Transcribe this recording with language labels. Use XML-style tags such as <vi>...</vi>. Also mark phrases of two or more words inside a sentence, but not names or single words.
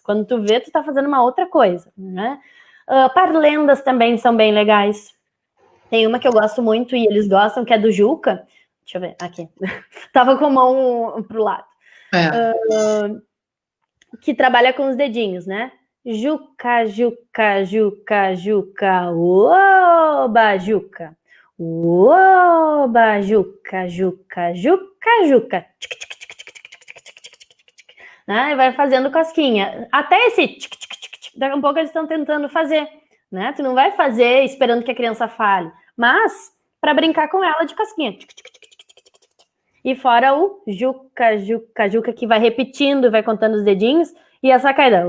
<pt>Quando tu vê, tu tá fazendo uma outra coisa, né? Parlendas também são bem legais. Tem uma que eu gosto muito e eles gostam, que é do Juca. Deixa eu ver, aqui. Tava com a mão pro lado. Que trabalha com os dedinhos, né? Juca, juca, juca, juca, oba, juca. Oba, juca, juca, juca, juca. Né? E vai fazendo cosquinha. Até esse daqui a pouco eles estão tentando fazer, né? Tu não vai fazer esperando que a criança fale, mas para brincar com ela de cosquinha. E fora o juca, juca, juca, que vai repetindo, vai contando os dedinhos, e essa caída.</pt>